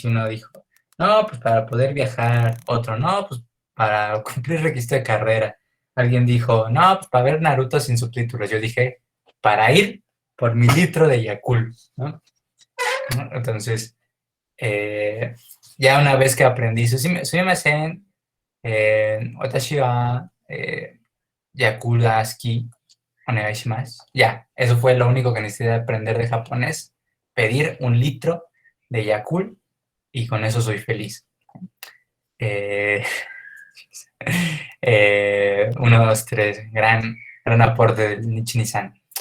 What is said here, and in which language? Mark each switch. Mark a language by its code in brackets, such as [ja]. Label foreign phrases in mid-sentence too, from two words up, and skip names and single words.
[es] Y uno dijo, no, pues para poder viajar. Otro, no, pues para cumplir requisito de carrera. Alguien dijo, no, pues para ver Naruto sin subtítulos. Yo dije, para ir por mi litro de Yakult, ¿no? Entonces, ya una vez que aprendí, [ja] すみません、私はヤクルトが好き、お願いします. [es] Ya, eso fue lo único que necesité aprender de japonés. Pedir un litro de Yakult y con eso soy feliz. 1, 2, 3, gran aporte del Nichini-san.